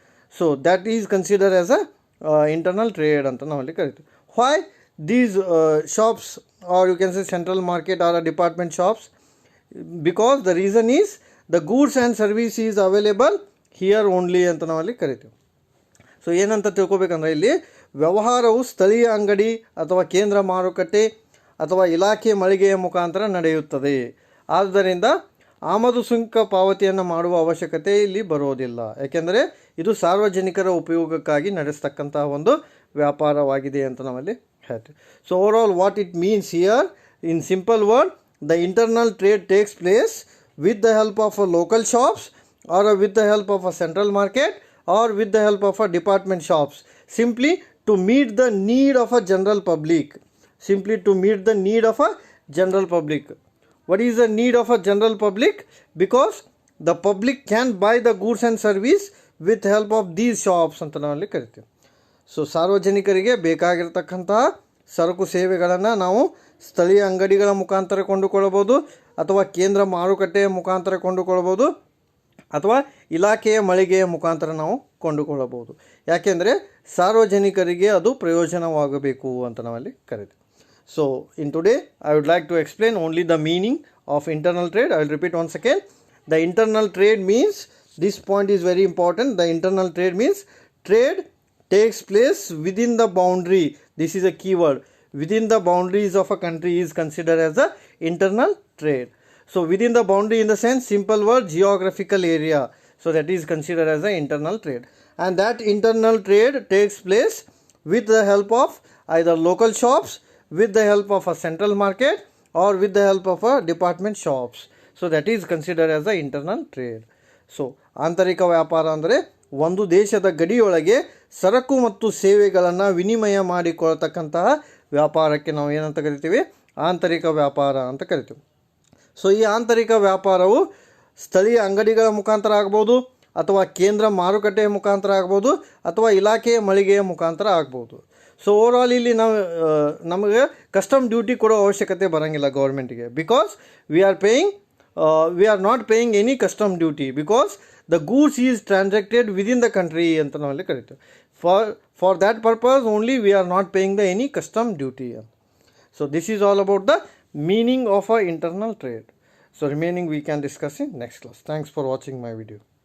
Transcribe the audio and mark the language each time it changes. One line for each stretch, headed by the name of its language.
English: So that is considered as a internal trade
Kannada: anta navalli karitevu.
English: Why these shops, or you can say central market or a department shops? Because the reason is the goods and service is available here only
Kannada: ಅಂತ ನಾವಲ್ಲಿ ಕರಿತೀವಿ. So ಏನಂತ ತಿಳ್ಕೊಬೇಕಂದ್ರೆ ಇಲ್ಲಿ ವ್ಯವಹಾರವು ಸ್ಥಳೀಯ ಅಂಗಡಿ ಅಥವಾ ಕೇಂದ್ರ ಮಾರುಕಟ್ಟೆ ಅಥವಾ ಇಲಾಖೆ ಮಳಿಗೆಯ ಮುಖಾಂತರ ನಡೆಯುತ್ತದೆ. ಆದ್ದರಿಂದ ಆಮದು ಸುಂಕ ಪಾವತಿಯನ್ನು ಮಾಡುವ ಅವಶ್ಯಕತೆ ಇಲ್ಲಿ ಬರೋದಿಲ್ಲ. ಯಾಕೆಂದರೆ ಇದು ಸಾರ್ವಜನಿಕರ ಉಪಯೋಗಕ್ಕಾಗಿ ನಡೆಸ್ತಕ್ಕಂತಹ ಒಂದು ವ್ಯಾಪಾರವಾಗಿದೆ ಅಂತ ನಾವಲ್ಲಿ ಹೇಳ್ತೀವಿ.
English: So overall what it means here in simple word, the internal trade takes place with the help of a local shops or with the help of a central market or with the help of a department shops, simply to meet the need of a general public. Simply to meet the need of a general public. What is the need of a general public? Because the public can buy the goods and service with help of these shops
Kannada: ಅಂತ ನಾವಲ್ಲಿ ಕರಿತೀವಿ. So ಸಾರ್ವಜನಿಕರಿಗೆ ಬೇಕಾಗಿರತಕ್ಕಂತಹ ಸರಕು ಸೇವೆಗಳನ್ನು ನಾವು ಸ್ಥಳೀಯ ಅಂಗಡಿಗಳ ಮುಖಾಂತರ ಕೊಂಡುಕೊಳ್ಳಬಹುದು, ಅಥವಾ ಕೇಂದ್ರ ಮಾರುಕಟ್ಟೆಯ ಮುಖಾಂತರ ಕೊಂಡುಕೊಳ್ಳಬಹುದು, ಅಥವಾ ಇಲಾಖೆಯ ಮಳಿಗೆಯ ಮುಖಾಂತರ ನಾವು ಕೊಂಡುಕೊಳ್ಳಬಹುದು. ಯಾಕೆಂದರೆ ಸಾರ್ವಜನಿಕರಿಗೆ ಅದು ಪ್ರಯೋಜನವಾಗಬೇಕು ಅಂತ ನಾವಲ್ಲಿ ಕರಿತೀವಿ.
English: So in today I would like to explain only the meaning of internal trade. I will repeat once again. The internal trade means, this point is very important, the internal trade means trade takes place within the boundary. This is a key word. Within the boundaries of a country is considered as a internal trade. So within the boundary, in the sense, simple word, geographical area. So that is considered as a internal trade. And that internal trade takes place with the help of either local shops, with the help of a central market or with the help of a department shops. So that is considered as a internal trade.
Kannada: So ಆಂತರಿಕ ವ್ಯಾಪಾರ ಅಂದರೆ ಒಂದು ದೇಶದ ಗಡಿಯೊಳಗೆ ಸರಕು ಮತ್ತು ಸೇವೆಗಳನ್ನು ವಿನಿಮಯ ಮಾಡಿಕೊಳ್ತಕ್ಕಂತಹ ವ್ಯಾಪಾರಕ್ಕೆ ನಾವು ಏನಂತ ಕರಿತೀವಿ? ಆಂತರಿಕ ವ್ಯಾಪಾರ ಅಂತ ಕರಿತೀವಿ. ಸೊ ಈ ಆಂತರಿಕ ವ್ಯಾಪಾರವು ಸ್ಥಳೀಯ ಅಂಗಡಿಗಳ ಮುಖಾಂತರ ಆಗ್ಬೋದು, ಅಥವಾ ಕೇಂದ್ರ ಮಾರುಕಟ್ಟೆಯ ಮುಖಾಂತರ ಆಗ್ಬೋದು ಅಥವಾ ಇಲಾಖೆಯ ಮಳಿಗೆಯ ಮುಖಾಂತರ ಆಗ್ಬೋದು. ಸೊ ಓವರಾಲ್ ಇಲ್ಲಿ ನಮಗೆ ಕಸ್ಟಮ್ ಡ್ಯೂಟಿ ಕೊಡೋ ಅವಶ್ಯಕತೆ ಬರೋಂಗಿಲ್ಲ ಗೌರ್ಮೆಂಟಿಗೆ,
English: because we are not paying any custom duty because the goods is transacted within the country
Kannada: ಅಂತ ನಾವಲ್ಲಿ ಕರಿತೀವಿ.
English: For that purpose only we are not paying the any custom duty. So this is all about the meaning of a internal trade. So remaining we can discuss in next class. Thanks for watching my video.